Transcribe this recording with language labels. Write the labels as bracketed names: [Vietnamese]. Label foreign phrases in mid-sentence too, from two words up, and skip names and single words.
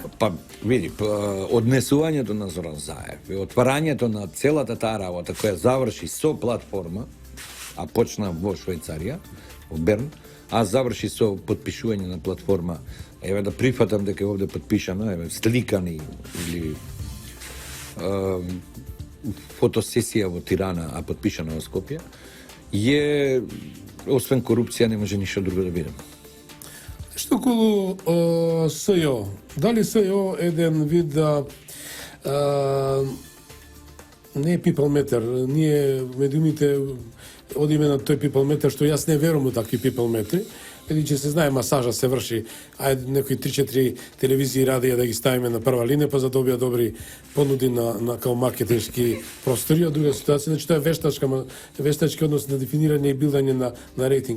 [Macedonian] Па, види, однесувањето на Зоран Заев и отварањето на целата таа работа која заврши со платформа, а почна во Швајцарија, во Берн, а заврши со потпишување на платформа, еве да прифатам дека е овде потпишано, еве сликани или фотосесија во Тирана, а потпишана во Скопје, е, освен корупција, не може ништо друго да биде. Што околу СЈО? Дали СЈО еден вид не е [English] people meter, [Macedonian] ние медиумите одиме на тој [English] people meter, [Macedonian] што јас не верувам во такви people метри, бидејќи се знае масажа се врши, ајде некои 3-4 телевизии радија да ги ставиме на прва линија, па за добија добри понуди на као маркетиншки простори, а друга ситуација, значи тоа е вештачки однос на дефинирање и билдање на рейтинг.